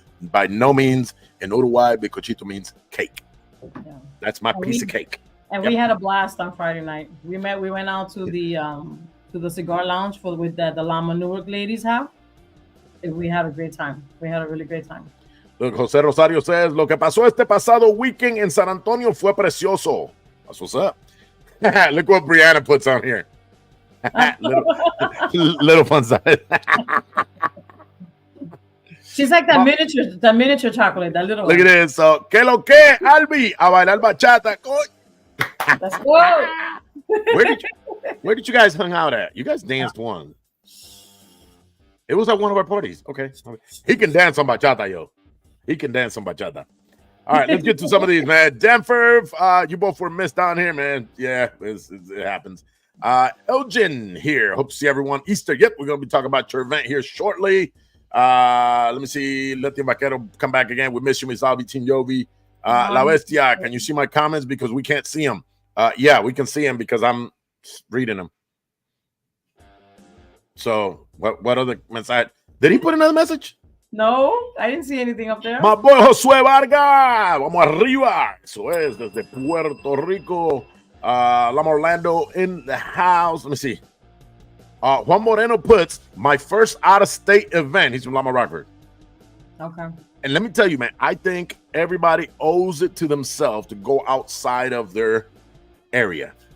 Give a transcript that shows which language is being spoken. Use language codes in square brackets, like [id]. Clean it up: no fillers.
[en] By no means, in Uruguay, bizcochito means cake. Yeah. That's my piece of cake. And we had a blast on Friday night. We went out to the cigar lounge with the LAMA Newark ladies have. We had a great time. We had a really great time. Look, Jose Rosario says, [es] lo que pasó este pasado weekend en San Antonio fue precioso. [en] That's what's up. Look what Brianna puts on here. little fun side. She's like that miniature chocolate, that little Look one. at this. So, [es] que lo que, Albi? A bailar bachata. [en] Let's go. Where did you guys hang out at? You guys danced one. It was at one of our parties. Okay. He can dance on bachata, yo. He can dance on bachata. All right, let's get to some of these, man. Denver, you both were missed down here, man. Yeah, it happens. Elgin here. Hope to see everyone Easter. Yep, we're going to be talking about your event here shortly. Let me see. Let the Vaquero come back again. We miss you, Miss Albi, Team Yovi. La Bestia, can you see my comments? Because we can't see them. Yeah, we can see them because I'm reading them. So what other message? Did he put another message? No, I didn't see anything up there. My boy Josué Vargas, [es] vamos arriba. Eso es desde Puerto Rico. [en] Lama Orlando in the house. Let me see. Juan Moreno puts my first out-of-state event. He's from Lama Rockford. Okay. And let me tell you, man, I think everybody owes it to themselves to go outside of their area.